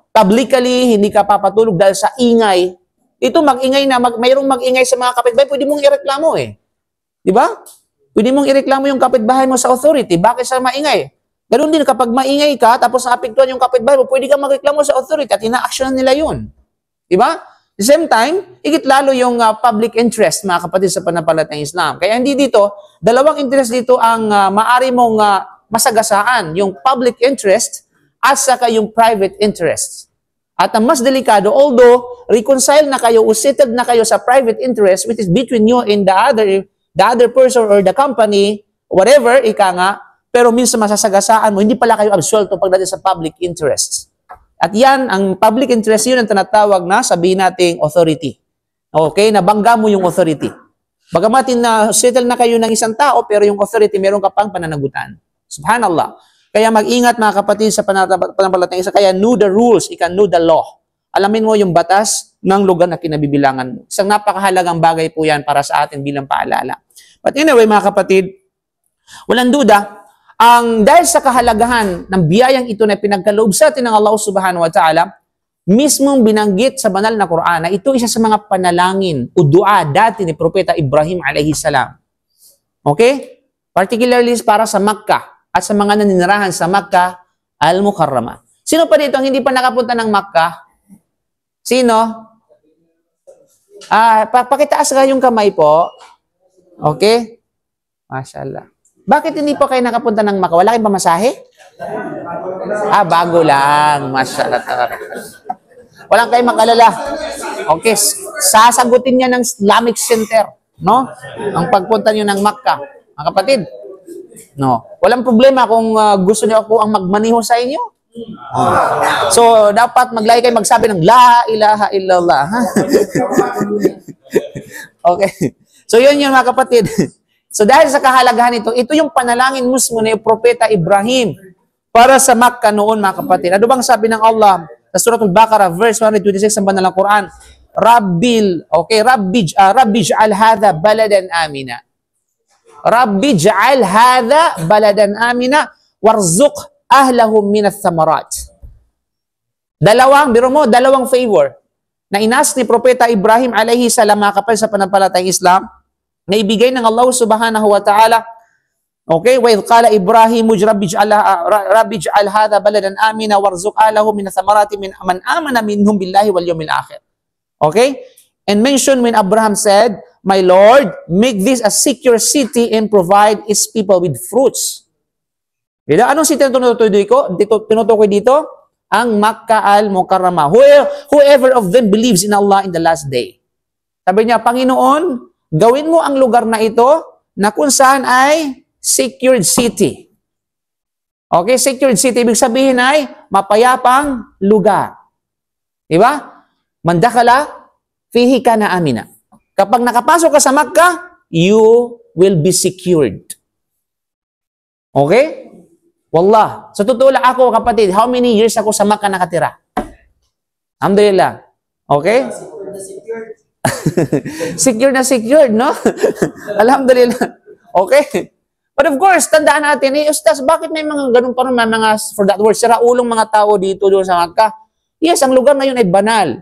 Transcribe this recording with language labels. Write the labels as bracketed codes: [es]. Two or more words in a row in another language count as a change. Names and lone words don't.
[tl] Publicly, hindi ka papatulog dahil sa ingay. Ito mag-ingay na, mayroong mag-ingay sa mga kapitbahay, pwede mong ireklamo Diba? Pwede mong ireklamo yung kapitbahay mo sa authority. Bakit sa maingay? Ganoon din, kapag maingay ka, tapos naapektuhan yung kapitbahay mo, pwede kang magreklamo sa authority at ina-actionan nila yun. Diba? [en] the same time, [tl] higit lalo yung [en] public interest, [tl] mga kapatid, sa pananampalatayang Islam. Kaya hindi dito, dalawang interest dito ang maari mong masagasaan, yung [en] public interest [tl] at saka yung [en] private interest. [tl] At ang mas delikado, although reconcile na kayo o settled na kayo sa [en] private interest, which is between you and the other person or the company, whatever, [tl] ika nga, pero minsan masasagasaan mo, hindi pala kayo absuelto pagdating sa [en] public interests. [tl] At yan, ang [en] public interest, [tl] yun ang tinatawag na, sabihin nating authority. Okay? Nabangga mo yung authority. Bagamat na settle na kayo ng isang tao, pero yung authority, meron ka pang pananagutan. Subhanallah. Kaya mag-ingat mga kapatid sa pananampalatayang Islam. Kaya [en] know the rules, [tl] ika [en] know the law. [tl] Alamin mo yung batas ng lugar na kinabibilangan mo. Isang napakahalagang bagay po yan para sa atin bilang paalala. [en] But anyway [tl] mga kapatid, walang duda, dahil sa kahalagahan ng biyayang ito na pinagkaloob sa atin ng Allah [ar] سبحانه وتعالى, [tl] mismong binanggit sa banal na Quran na ito isa sa mga panalangin o dua dati ni Propeta Ibrahim [ar] عليه السلام. [tl] Okay? Particularly para sa Makkah at sa mga naninirahan sa Makkah al-Mukarramah. Sino pa dito ang hindi pa nakapunta ng Makkah? Sino? Pakitaas ka yung kamay po. Okay? Mashallah. Bakit hindi pa kayo nakapunta ng Makkah? Wala kayong pamasahe? Bago lang. Mashallah. Walang kayong makalala. Okay, sasagutin niya ng Islamic Center, no? Ang pagpunta niyo ng Makkah. Mga kapatid, no? Walang problema kung gusto niyo ako ang magmaniho sa inyo. So, dapat maglagi kayo magsabi ng [ar] لا إله إلا الله. [tl] Okay. So, yun mga kapatid. So, dahil sa kahalagahan ito yung panalangin mismo ni Propeta Ibrahim para sa Makkah noon, mga kapatid. Ano bang sabi ng Allah sa Surah Al-Baqarah, verse 126 ng banal na Quran? [ar] رب اجعل هذا بلدا آمنا. رب اجعل هذا بلدا آمنا وارزق أهلهم من الثمرات. [tl] Dalawang favor na inas ni Propeta Ibrahim [ar] عليه السلام, [tl] mga kapatid, sa pananampalatayang Islam, na ibigay ng Allah [ar] سبحانه وتعالى. [tl] Okay, [ar] وإذ قال إبراهيم رب اجعل هذا بلدا آمنا وارزق أهله من الثمرات من آمن منهم بالله واليوم الآخر. [tl] Okay? [en] And mention when Abraham said, "My Lord, make this a secure city and provide its people with fruits." [tl] Diba? Anong city na tinutukoy dito? Ang Makkah al-Mukarramah. [en] Whoever of them believes in Allah in the last day. [tl] Sabi niya, Panginoon, gawin mo ang lugar na ito na kung saan ay [en] secured city. [tl] Okay, [en] secured city, [tl] ibig sabihin ay mapayapang lugar. Diba? Mandakala, fihi ka na amina. Kapag nakapasok ka sa Makkah, [en] you will be secured. [tl] Okay? Wallah. Sa totoo lang ako, kapatid, [en] how many years [tl] ako sa Makkah nakatira? Alhamdulillah. Okay? Secured, no? Alhamdulillah. Okay. But of course, tandaan natin, Ustaz, bakit may mga ganun pa rin, mga, [en] for that word, [tl] siraulong mga tao dito doon sa Makkah? Yes, ang lugar na yun ay banal.